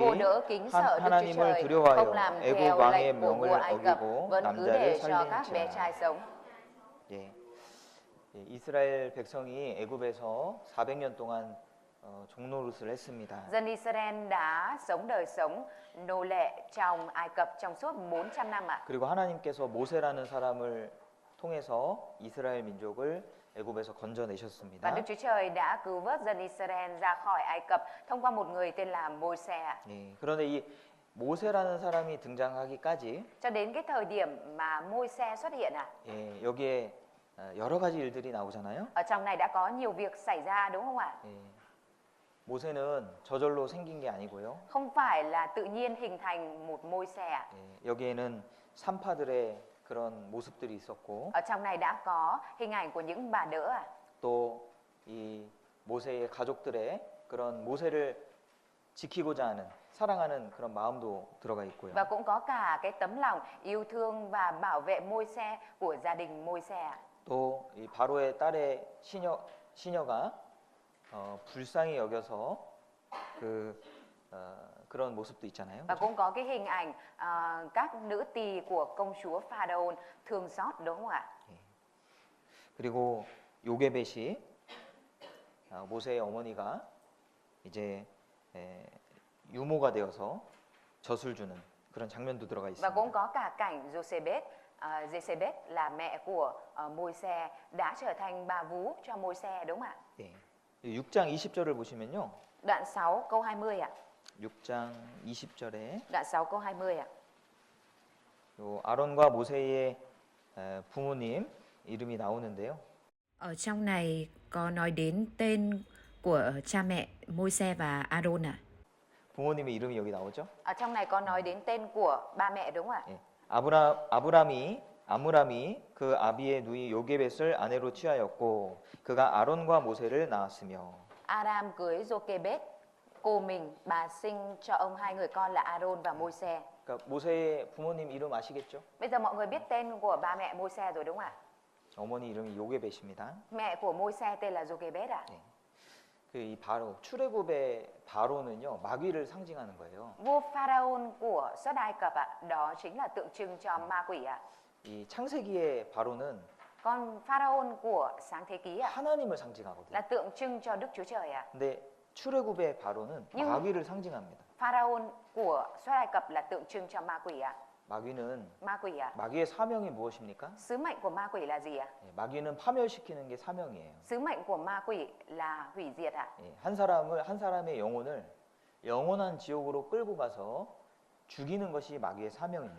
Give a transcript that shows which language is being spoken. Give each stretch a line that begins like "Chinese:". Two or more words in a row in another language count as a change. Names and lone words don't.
Vietnamese: cô đỡ kính sợ Đức Chúa
Korean: 하나님을
Vietnamese: Trời,
Korean: 두려워하여
Vietnamese: không làm
Korean: 애굽
Vietnamese: theo
Korean: 왕의
Vietnamese: lệnh của vua
Korean: 명을
Vietnamese: Ai Cập,
Korean: 어기고
Vietnamese: vẫn cứ
Korean: 남자를
Vietnamese: để cho các bé
Korean: 살린지라.
Vietnamese: trai sống.
Korean: 예. 예, 이스라엘 백성이 애굽에서 400년 동안 종노릇을 했습니다.
Vietnamese: Dân Israel đã sống đời sống nô lệ trong Ai Cập trong suốt 400 năm ạ.
Korean: 그리고 하나님께서 모세라는 사람을 통해서 이스라엘 민족을 애굽에서
Vietnamese: Và
Korean: 건져내셨습니다.
Vietnamese: Đức Chúa Trời đã cứu vớt dân Israel ra khỏi Ai Cập thông qua một người tên là Môi-se ạ.
Korean: 예, 그런데 이 모세라는 사람이 등장하기까지
Vietnamese: Cho đến cái thời điểm mà Môi-se xuất hiện ạ,
Korean: 예, 여기에 여러 가지 일들이 나오잖아요.
Vietnamese: ở trong này đã có nhiều việc xảy ra đúng không ạ?
Korean: 예, 모세는 저절로 생긴 게 아니고요.
Vietnamese: Không phải là tự nhiên hình thành một Môi-se ạ.
Korean: 예, 여기에는 산파들의 그런 모습들이 있었고
Vietnamese: Ở trong này đã có hình ảnh của những bà đỡ ạ.
Korean: 또 이 모세의 가족들의 그런 모세를 지키고자 하는 사랑하는 그런 마음도 들어가 있고요.
Vietnamese: Và cũng có cả cái tấm lòng yêu thương và bảo vệ Môi-se của gia đình Môi-se ạ.
Korean: 또 이 바로의 딸의 시녀가 불쌍히 여겨서 그런 모습도 있잖아요.
Vietnamese: Và cũng có cái hình ảnh các nữ tỳ của công chúa Pharaon thương xót đúng không ạ?
Korean: 그리고 요게벳이 모세의 어머니가 이제 유모가 되어서 젖을 주는 그런 장면도 들어가
Vietnamese: Và
Korean: 있습니다.
Vietnamese: cũng có cả cảnh Jochebed là mẹ của Môi-se đã trở thành bà vú cho Môi-se đúng không ạ?
Korean: 네. 6장 20절을 보시면요.
Vietnamese: Đoạn 6 câu 20 ạ.
Korean: 6장 20절에
Vietnamese: Đoạn 6 câu 20 ạ.
Korean: 요 아론과 모세의 부모님 이름이 나오는데요.
Vietnamese: Ở trong này có nói đến tên của cha mẹ Môi-se và Aaron à?
Korean: 부모님의 이름이 여기 나오죠.
Vietnamese: Ở trong này có nói đến tên của ba mẹ đúng không ạ?
Korean: 예. 아므람이 그 아비의 누이 요게벳을 아내로 취하였고 그가 아론과 모세를 낳았으며
Vietnamese: Aram cưới Jochebed, cô mình, bà sinh cho ông hai người con là Aaron và Môi-se.
Korean: 그러니까 모세의 부모님 이름 아시겠죠?
Vietnamese: Bây giờ mọi người biết tên của ba mẹ Môi-se rồi đúng không ạ?
Korean: 어머니 이름이 요게벳입니다.
Vietnamese: Mẹ của Môi-se tên là Jochebed ạ.
Korean: 이 바로 출애굽의 바로는요 마귀를 상징하는 거예요.
Vietnamese: Vua Pharaon của xuất Ai Cập ạ, đó chính là tượng trưng cho ma quỷ ạ.
Korean: 이 창세기의 바로는
Vietnamese: Còn Pharaon của sáng thế ký ạ
Korean: 하나님을 상징하거든요.
Vietnamese: là tượng trưng cho Đức Chúa Trời ạ.
Korean: 근데 출애굽의 바로는
Vietnamese: Nhưng-
Korean: 마귀를 상징합니다.
Vietnamese: Pharaon của xuất Ai Cập là tượng trưng cho ma quỷ ạ.
Korean: 마귀는
Vietnamese: Ma quỷ ạ.
Korean: 마귀의 사명이 무엇입니까?
Vietnamese: Sứ mệnh của ma quỷ là gì ạ?
Korean: 예, 마귀는 파멸시키는 게 사명이에요.
Vietnamese: Sứ mệnh của ma quỷ là hủy diệt ạ.
Korean: 예, 한 사람의 영혼을 영원한 지옥으로 끌고 가서 죽이는 것이 마귀의 사명입니다.